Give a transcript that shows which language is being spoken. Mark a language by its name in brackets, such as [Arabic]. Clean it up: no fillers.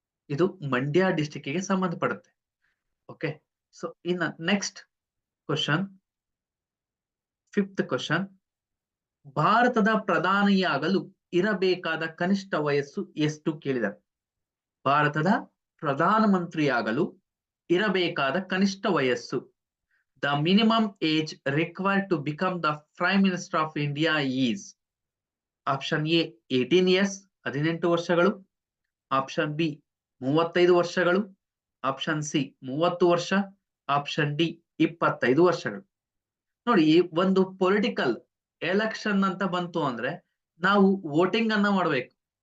[Kannada] ಇದು ಮಂಡ್ಯ ಡಿಸ್ಟಿಕ್ ಗೆ ಸಂಬಂಧಪಡುತ್ತೆ. Okay, so ಇನ್ನ ನೆಕ್ಸ್ಟ್ ಕ್ವಶನ್, 5th ಕ್ವಶನ್. ಭಾರತದ ಪ್ರಧಾನಿಯಾಗಲು ಇರಬೇಕಾದ ಕನಿಷ್ಠ ವಯಸ್ಸು ಎಷ್ಟು ಕೇಳಿದ್ದಾರೆ? ಭಾರತದ ಪ್ರಧಾನಮಂತ್ರಿಯಾಗಲು ಇರಬೇಕಾದ ಕನಿಷ್ಠ ವಯಸ್ಸು. [English] The minimum age required to become the Prime Minister of India is. [Kannada] Option A 18 years, 18 ವರ್ಷಗಳು. ಆಪ್ಷನ್ ಬಿ 35 ವರ್ಷಗಳು. ಆಪ್ಷನ್ ಸಿ 30 ವರ್ಷ. ಆಪ್ಷನ್ ಡಿ 25 ವರ್ಷಗಳು. ನೋಡಿ, ಒಂದು ಪೊಲಿಟಿಕಲ್ ಎಲೆಕ್ಷನ್ ಅಂತ ಬಂತು ಅಂದ್ರೆ ನಾವು ವೋಟಿಂಗ್ ಅನ್ನ ಮಾಡ್ಬೇಕು.